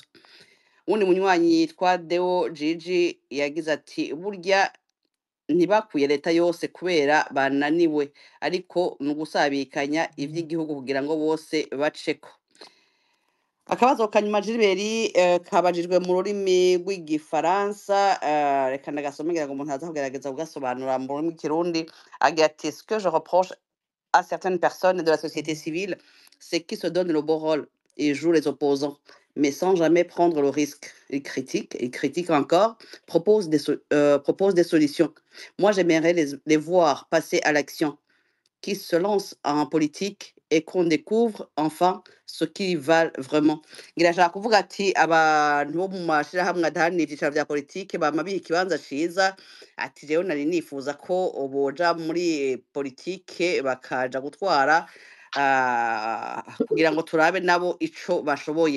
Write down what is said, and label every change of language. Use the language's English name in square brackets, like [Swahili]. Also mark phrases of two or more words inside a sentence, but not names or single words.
[Rundi] Wundi munywanyi yitwa Deo Gigi yagize ati burya ntibakuye leta yose kubera bananiwe, ariko nugusabikanya ivy'igihugu kugira ngo bose baceko. Akabazo kanyuma Gilbert kabajijwe mu rurimi rw'igifaransa, reka ndagasome ngira ngo umuntu aza kugerageza kugasobanura mu rurimi rw'ikirundi. Agira ati [French] ce que je reproche à certaines personnes de la société civile, c'est qu'ils se donnent le beau rôle et jouent les opposants, mais sans jamais prendre le risque. Ils critiquent encore, proposent des solutions. Moi, j'aimerais les voir passer à l'action, qui se lancent en politique et qu'on découvre enfin ce qu'ils valent vraiment. [Rundi] Ngira nshaka kuvuga ati abantu bo mu mashirahamwe adaharanira ivyicaro vya politike bama biha ikibanza ciza, ati rero nari nifuza ko boja muri politike bakaja gutwara kugira ngo turabe nabo ico bashoboye.